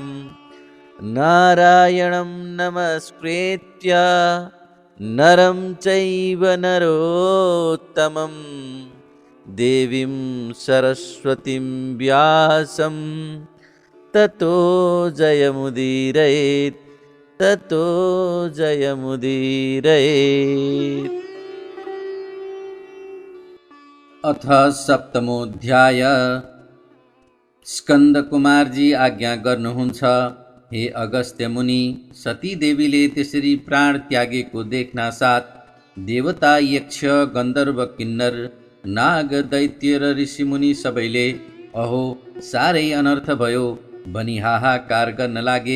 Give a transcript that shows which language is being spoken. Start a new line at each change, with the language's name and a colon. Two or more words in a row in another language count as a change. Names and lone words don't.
Sanskrit: नारायणं नमस्कृत्य नरं चैव नरोत्तमं देवीं सरस्वतीं व्यासं ततो जयमुदीरयेत्, ततो जयमुदीरयेत्। अथ सप्तमोऽध्याय।
Nepali: स्कंद कुमारजी आज्ञा गर्नुहुन्छ, हे अगस्त्य मुनि, सती देवीले त्यसरी प्राण त्यागेको देख्ना साथ देवता यक्ष गन्धर्व किन्नर नाग दैत्य र ऋषिमुनि सबैले अहो साह्रै अनर्थ भयो भनी हाहाकार गर्न लागे।